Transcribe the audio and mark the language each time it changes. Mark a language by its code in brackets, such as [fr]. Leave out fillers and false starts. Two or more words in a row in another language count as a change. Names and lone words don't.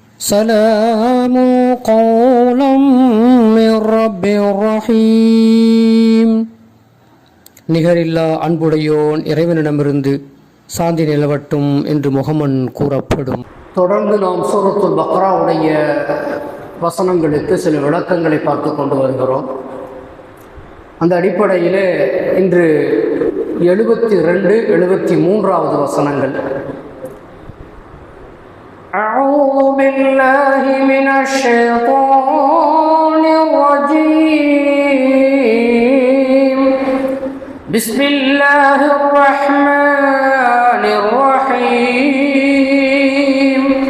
[ar] سلام قولا من رب رحيم. [ta] நிகரில்லா அன்புடையோன் இறைவனிடமிருந்து சாந்தி நிலவட்டும் என்று முகமன் கூறப்படும். தொடர்ந்து நாம் சூரத்துல் பக்ராவுடைய வசனங்களுக்கு சில விளக்கங்களை பார்த்து கொண்டு வருகிறோம். அந்த அடிப்படையிலே இன்று 72, 73வது வசனங்கள். [ar] أعوذ بالله من الشيطان الرجيم. بسم الله الرحمن الرحيم.